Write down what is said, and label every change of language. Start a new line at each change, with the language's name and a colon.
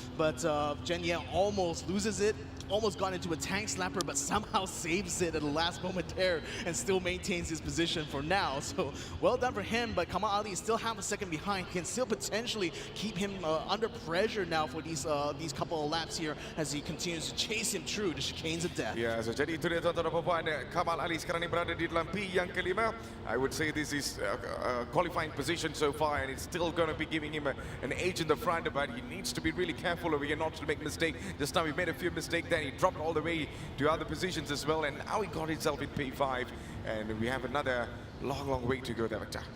English: But Jen Ye almost loses it. Almost got into a tank slapper, but somehow saves it at the last moment there and still maintains his position for now. So well done for him, but Kamal Ali is still half a second behind. Can still potentially keep him under pressure now for these couple of laps here as he continues to chase him through the chicanes of death.
Malay: Yeah, so jadi itu dia tuan-tuan dan puan. Kamal Ali sekarang ini berada di dalam P yang kelima.
English: I would say this is a qualifying position so far, and it's still going to be giving him an edge in the front, but he needs to be really careful over here not to make mistake. Just now he made a few mistakes, then he dropped all the way to other positions as well, and now he got himself in P5, and we have another long way to go there, Victor.